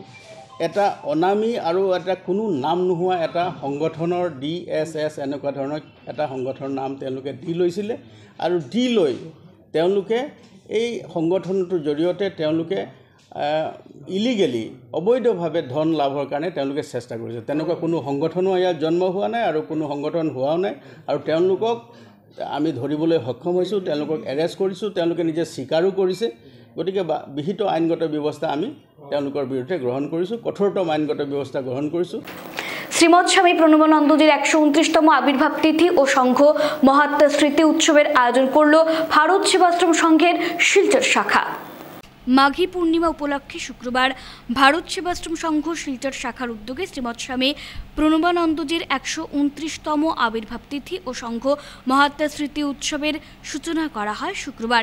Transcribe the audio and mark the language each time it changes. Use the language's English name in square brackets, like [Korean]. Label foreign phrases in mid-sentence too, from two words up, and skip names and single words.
[Assamese] এটা অনামী আৰু এটা কোনো নাম নোহোৱা এটা সংগঠনৰ DSS এনেকুৱা ধৰণৰ এটা সংগঠনৰ নাম তেওঁলোকে দি লৈছিলে আৰু দি লৈ তেওঁলোকে এই সংগঠনটোৰ জৰিয়তে তেওঁলোকে ইলিগেলি অবৈধভাৱে ধন লাভৰ কাৰণে তেওঁলোকে চেষ্টা কৰিছে। তেনেকুৱা কোনো সংগঠনো ইয়াত জন্ম হোৱা নাই আৰু কোনো সংগঠন হোৱাও নাই। আৰু তেওঁলোকক আমি ধৰিবলৈ সক্ষম হৈছোঁ, তেওঁলোকক এৰেষ্ট কৰিছোঁ, তেওঁলোকে নিজে স্বীকাৰো কৰিছে। গতিকে বিহিত আইনগত ব্যৱস্থা আমি তেওঁলোকৰ বিৰুদ্ধে গ্ৰহণ কৰিছোঁ, কঠোৰতম আইনগত ব্যৱস্থা গ্ৰহণ কৰিছোঁ। [Bangla] শ্রীমৎ স্বামী প্রণবানন্দজির 129তম আবির্ভাব তিথি ও সংঘ মহাত্মা স্মৃতি উৎসবের আয়োজন করল ভারত সেবাশ্রম সংঘের শিলচর শাখা। মাঘী পূর্ণিমা উপলক্ষে শুক্রবার ভারত সেবাশ্রম সংঘ শিলচর শাখার উদ্যোগে শ্রীমৎ স্বামী প্রণবানন্দজির 129তম আবির্ভাব তিথি ও সংঘ মহাত্মা স্মৃতি উৎসবের সূচনা করা হয় শুক্রবার।